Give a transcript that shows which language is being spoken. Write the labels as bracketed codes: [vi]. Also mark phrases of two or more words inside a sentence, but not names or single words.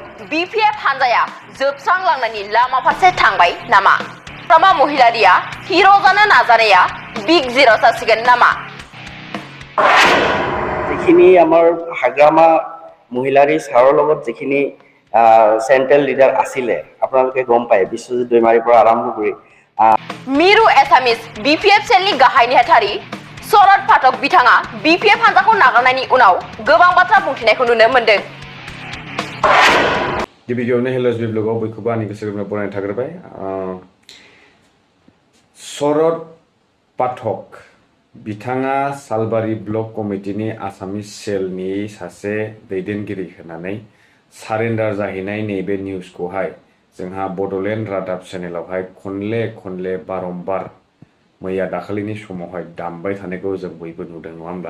[brx] BPF हानजाया जोबस्रांलांनायनि लामा फारसे थांबाय नामा? हाग्रामा महिलारिया हिर' जानो नाजानाया बिग जिर' जासिगोन नामा? [as] যিখিনি আমাৰ হাগ্ৰামা মহিলাৰী ছাৰৰ লগত যিখিনি চেন্ট্ৰেল লিডাৰ আছিলে আপোনালোকে গম পায় বিশ্বজিৎ দৈমাৰীৰ পৰা আৰম্ভ কৰি [brx] मिरु एसामिस BPF सेलनि गाहाय नेहाथारि शरद पाठक बिथाङा BPF हानजाखौ नागारनायनि उनाव गोबां बाथ्रा बुंथिनायखौ नुनो मोन्दों। गिबियावनो हेल्ल'ब्लग ब्लगाव बयखौबो आंनि गोसो गोरबोनिफ्राय बरायनाय थाग्रोबाय। शरद पाठक बिथाङा सालबारि ब्लक कमिटिनि आसामिस सेलनि सासे दैदेनगिरि होननानै सारेन्डार जाहैनाय नैबे निउसखौहाय जोंहा बड'लेण्ड रादाब चेनेलावहाय खनले बारंबार मैया दाखालिनि समावहाय दामबाय थानायखौ जों बयबो नुदों नङा होमब्ला?